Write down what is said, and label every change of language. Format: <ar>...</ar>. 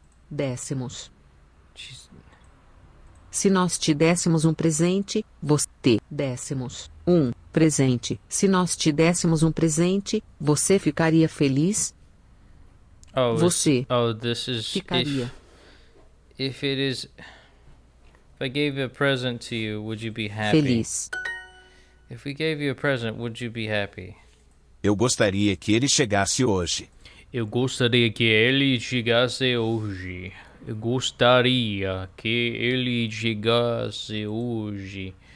<pt>Décimos. Se nós te dessemos um presente, você dessemos um presente. Se nós te dessemos um presente, você ficaria feliz? Você</pt> <en>this is</en> <pt>ficaria.</pt> <en>If it is, if I gave a present to you, would you be happy?</en> <pt>Feliz.</pt> <en>If we gave you a present, would you be happy?</en> <pt>Eu gostaria que ele chegasse hoje. Eu gostaria que ele chegasse hoje. Eu gostaria que ele chegasse hoje.</pt>